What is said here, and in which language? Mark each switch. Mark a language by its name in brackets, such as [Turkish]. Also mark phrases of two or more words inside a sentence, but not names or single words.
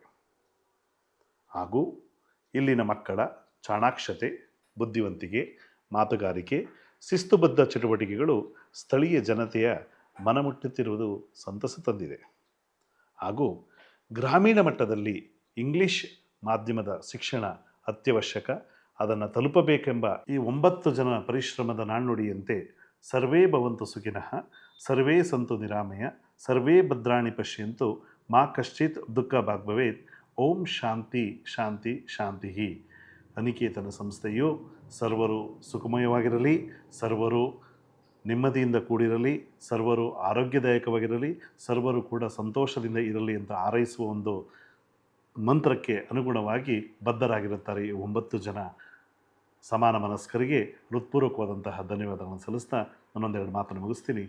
[Kannada] ಹಾಗೂ ಇಲ್ಲಿನ ಮಕ್ಕಳ ಚಾಣಾಕ್ಷತೆ, ಬುದ್ಧಿವಂತಿಕೆ, ಮಾತುಗಾರಿಕೆ, ಶಿಸ್ತುಬದ್ಧ ಚಟುವಟಿಕೆಗಳು ಸ್ಥಳೀಯ ಜನತೆಯ ಮನಮುಟ್ಟುತ್ತಿರುವುದು ಸಂತಸ ತಂದಿದೆ. ಹಾಗೂ ಗ್ರಾಮೀಣ ಮಟ್ಟದಲ್ಲಿ ಇಂಗ್ಲಿಷ್ ಮಾಧ್ಯಮದ ಶಿಕ್ಷಣ ಅತ್ಯವಶ್ಯಕ, ಅದನ್ನು ತಲುಪಬೇಕೆಂಬ ಈ 9 ಜನ ಪರಿಶ್ರಮದ ನಾಣ್ಣುಡಿಯಂತೆ [Sanskrit] ಸರ್ವೇ ಭವಂತು ಸುಖಿನಃ, ಸರ್ವೇ ಸಂತು ನಿರಾಮಯ, ಸರ್ವೇ ಭದ್ರಾಣಿ ಪಶ್ಯಂತು, ಮಾ ಕಶ್ಚಿತ್ ದುಃಖ ಭಾಗ್ ಭವೇತ್. ಓಂ ಶಾಂತಿ ಶಾಂತಿ ಶಾಂತಿ. [Kannada] ಅನಿಕೇತನ ಸಂಸ್ಥೆಯು ಸರ್ವರು ಸುಖಮಯವಾಗಿರಲಿ, ಸರ್ವರು ನೆಮ್ಮದಿಯಿಂದ ಕೂಡಿರಲಿ, ಸರ್ವರು ಆರೋಗ್ಯದಾಯಕವಾಗಿರಲಿ, ಸರ್ವರು ಕೂಡ ಸಂತೋಷದಿಂದ ಇರಲಿ ಅಂತ ಹಾರೈಸುವ ಒಂದು ಮಂತ್ರಕ್ಕೆ ಅನುಗುಣವಾಗಿ ಬದ್ಧರಾಗಿರುತ್ತಾರೆ ಈ 9 ಜನ ಸಮಾನ ಮನಸ್ಕರಿಗೆ ಹೃತ್ಪೂರ್ವಕವಾದಂತಹ ಧನ್ಯವಾದಗಳನ್ನು ಸಲ್ಲಿಸ್ತಾ ನನ್ನೊಂದೆರಡು ಮಾತನ್ನು ಮುಗಿಸ್ತೀನಿ.